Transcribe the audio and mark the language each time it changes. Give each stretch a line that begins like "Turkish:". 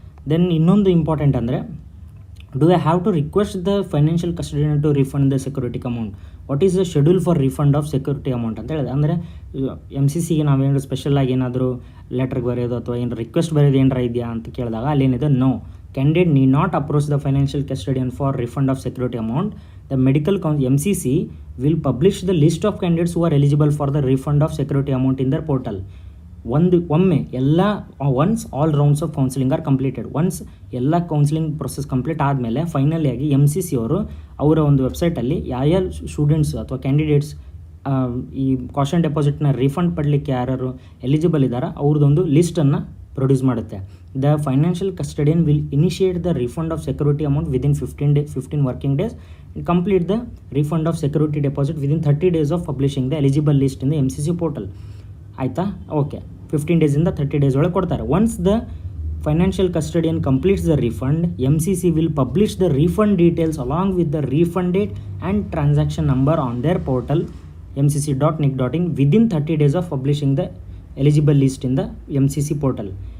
English: then
Kannada: ಇನ್ನೊಂದು important ಅಂದರೆ,
English: do I have to request the financial custodian to refund the security amount, what is the schedule for refund of security amount
Kannada: ಅಂತ ಹೇಳಿದೆ. ಅಂದರೆ MCCಗೆ ನಾವೇನಾದ್ರು ಸ್ಪೆಷಲಾಗಿ ಏನಾದರೂ ಲೆಟರ್ಗೆ ಬರೆಯೋದು ಅಥವಾ ಏನು ರಿಕ್ವೆಸ್ಟ್ ಬರೆಯೋದು ಏನಾರ ಇದೆಯಾ ಅಂತ ಕೇಳಿದಾಗ ಅಲ್ಲೇನಿದೆ,
English: No, candidate need not approach the financial custodian for refund of security amount. The medical MCC will publish the list of candidates who are eligible for the refund of security amount in their portal.
Kannada: ಒಮ್ಮೆ ಎಲ್ಲ
English: once all rounds of counselling are completed,
Kannada: once ಎಲ್ಲ counselling process complete ಆದಮೇಲೆ finally ಆಗಿ MCC ಅವರು ಅವರ ಒಂದು ವೆಬ್ಸೈಟಲ್ಲಿ ಯಾರ್ಯಾರ ಸ್ಟೂಡೆಂಟ್ಸ್ ಅಥವಾ ಕ್ಯಾಂಡಿಡೇಟ್ಸ್ ಈ ಕಾಷನ್ ಡೆಪಾಸಿಟ್ನ ರೀಫಂಡ್ ಪಡಲಿಕ್ಕೆ ಯಾರು ಎಲಿಜಿಬಲ್ ಇದ್ದಾರೋ ಅವ್ರದ್ದೊಂದು ಲಿಸ್ಟನ್ನು ಪ್ರೊಡ್ಯೂಸ್ ಮಾಡುತ್ತೆ.
English: The financial custodian will initiate the refund of security amount within 15 working days and complete the refund of security deposit within 30 days of publishing the eligible list in the MCC portal.
Kannada: ಆಯಿತಾ?
English: okay, 15 days 30 days
Kannada: ಒಳಗೆ ಕೊಡ್ತಾರೆ.
English: Once the financial custodian completes the refund, MCC will publish the refund details along with the refund date and transaction number on their portal MCC.nic.in within 30 days of publishing the eligible list in the MCC portal.